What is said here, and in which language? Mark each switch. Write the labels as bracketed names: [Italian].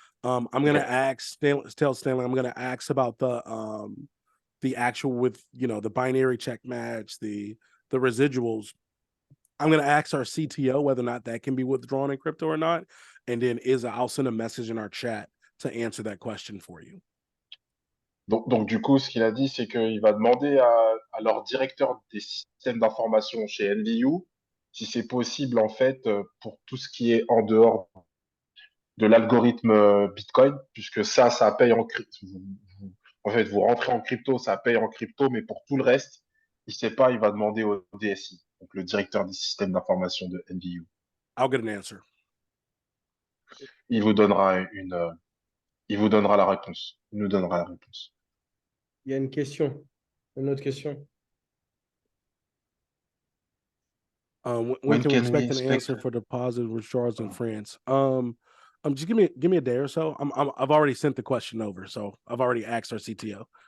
[English] I'm gonna tell Stanley, I'm gonna ask about the actual with the binary check match, the residuals. I'm gonna ask our CTO whether or not that can be withdrawn in crypto or not, and then I'll send a message in our chat to answer that question for you. [French] Donc, du coup, ce qu'il a dit, c'est qu'il va demander à leur directeur des systèmes d'information chez NVU si c'est possible, en fait, pour tout ce qui est en dehors de l'algorithme Bitcoin, puisque ça paye en crypto. En fait, vous rentrez en crypto, ça paye en crypto, mais pour tout le reste, il sait pas, il va demander au DSI, donc le directeur des systèmes d'information de NVU. [English] I'll get an answer. [French] Il vous donnera la réponse. Il nous donnera la réponse. Il y a une question, une autre question. [English] When can we expect an answer for deposit withdrawals in France? Just give me a day or so. I've already sent the question over, so I've already asked our CTO.